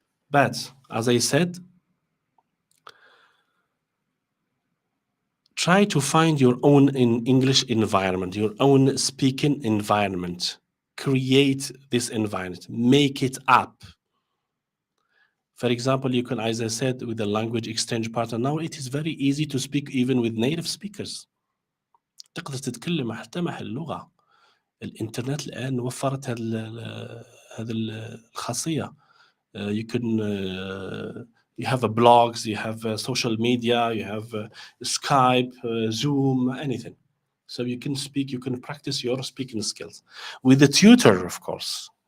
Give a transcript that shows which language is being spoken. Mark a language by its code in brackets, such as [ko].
[en] But as I said, try to find your own English environment, your own speaking environment. Create this environment, make it up. For example, you can, as I said, with the language exchange partner, now it is very easy to speak even with native speakers. [ar] تقدر تتكلم حتى مع اللغة. الإنترنت الآن وفرت هذه الخاصية. [en] You can you have a blogs, you have social media, you have Skype, Zoom, anything. So you can speak, you can practice your speaking skills with a tutor, of course.